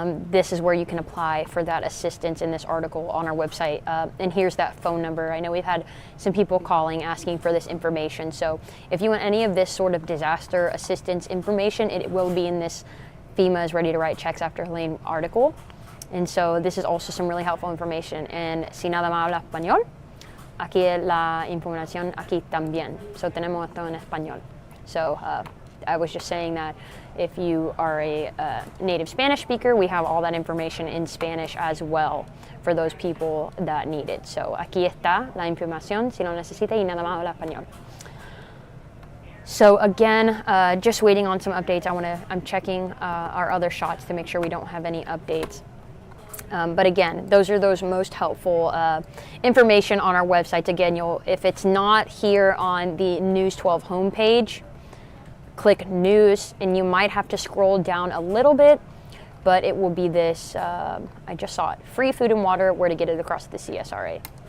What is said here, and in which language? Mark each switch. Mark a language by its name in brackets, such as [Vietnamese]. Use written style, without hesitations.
[English] This is where you can apply for that assistance in this article on our website. And here's that phone number. I know we've had some people calling asking for this information. So if you want any of this sort of disaster assistance information, it will be in this FEMA is ready to write checks after Helene article. And so this is also some really helpful information. [Spanish] And si nada más habla español, aquí la información aquí también. So tenemos esto en español. [English] So I was just saying that if you are a native Spanish speaker, we have all that information in Spanish as well for those people that need it. [Spanish] So aquí está la información si lo necesita y nada más habla español. [English] So again, just waiting on some updates. I'm checking our other shots to make sure we don't have any updates. But again, those are those most helpful information on our websites. Again, if it's not here on the News 12 homepage, click News, and you might have to scroll down a little bit, but it will be this, I just saw it, Free Food and Water, where to get it across the CSRA.